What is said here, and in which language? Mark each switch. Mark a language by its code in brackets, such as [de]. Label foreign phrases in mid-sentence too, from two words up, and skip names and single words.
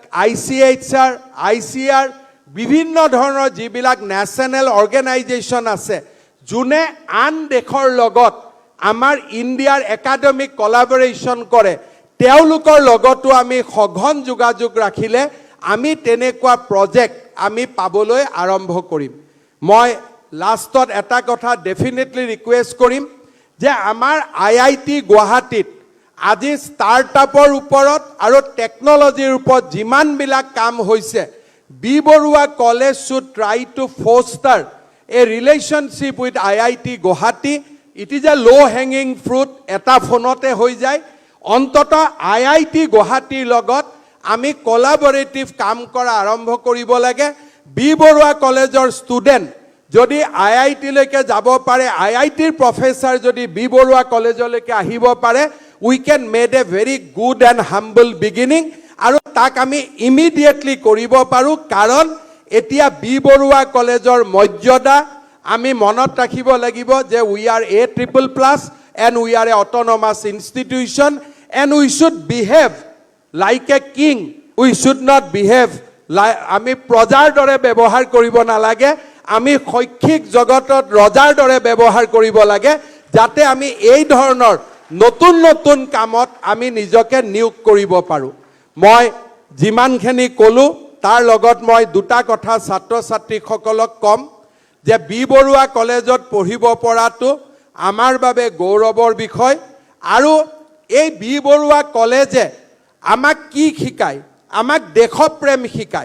[as] ICAR বিভিন্ন ধৰণৰ যিবিলাক [en] national organisation [as] আছে যোনে আন দেশৰ লগত আমাৰ ইণ্ডিয়াৰ [en] academic collaboration [as] কৰে তেওঁলোকৰ লগতো আমি সঘন যোগাযোগ ৰাখিলে আমি তেনেকুৱা প্ৰজেক্ট আমি পাবলৈ আৰম্ভ কৰিম মই লাষ্টত এটা কথা [en] definitely request [as] কৰিম যে আমাৰ IIT গুৱাহাটীত আজি ষ্টাৰ্টআপৰ ওপৰত আৰু টেকনলজিৰ ওপৰত যিমানবিলাক কাম হৈছে বি বৰুৱা কলেজ [en] should try to foster a relationship with IIT Guwahati it is a low hanging fruit [as] এটা ফোনতে হৈ যায় অন্তত IIT Guwahati লগত আমি কোলাবৰেটিভ কাম কৰা আৰম্ভ কৰিব লাগে বি বৰুৱা কলেজৰ ষ্টুডেন্ট যদি IIT লৈকে যাব পাৰে IITৰ প্ৰফেসৰ যদি বি বৰুৱা কলেজলৈকে আহিব পাৰে [en] we can made a very good and humble beginning [as] আৰু তাক আমি ইমিডিয়েটলি কৰিব পাৰো কাৰণ এতিয়া বি বৰুৱা কলেজৰ মৰ্যাদা আমি মনত ৰাখিব লাগিব যে [en] we are A++ and we are a autonomous institution and we should behave like a king. We should not behave like [as] আমি প্ৰজাৰ দৰে ব্যৱহাৰ কৰিব নালাগে, আমি শৈক্ষিক জগতত ৰজাৰ দৰে ব্যৱহাৰ কৰিব লাগে যাতে আমি এই ধৰণৰ নতুন নতুন কামত আমি নিজকে নিয়োগ কৰিব পাৰোঁ। মই যিমানখিনি ক'লো তাৰ লগত মই দুটা কথা ছাত্ৰ ছাত্ৰীসকলক ক'ম যে বি বৰুৱা কলেজত পঢ়িব পৰাটো আমাৰ বাবে গৌৰৱৰ বিষয় আৰু এই বি বৰুৱা কলেজে আমাক কি শিকায়, আমাক দেশপ্ৰেম শিকায়।